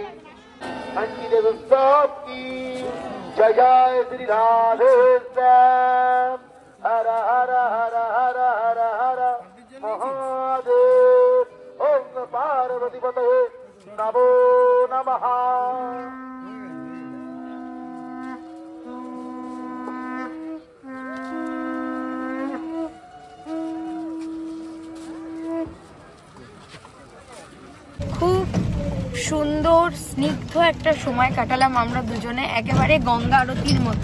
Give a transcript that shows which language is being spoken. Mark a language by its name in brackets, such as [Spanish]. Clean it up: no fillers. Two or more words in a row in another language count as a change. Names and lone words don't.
[Hindi] मंदिर उत्सव की जय जय श्री राधे श्याम हर हर हर हर हर हर महादेव [Sanskrit] ओम पार्वती पते नमो नमः [Bangla] খুব সুন্দর স্নিগ্ধ একটা সময় কাটালাম আমরা দুজনে, একেবারে গঙ্গা আরতির মতো।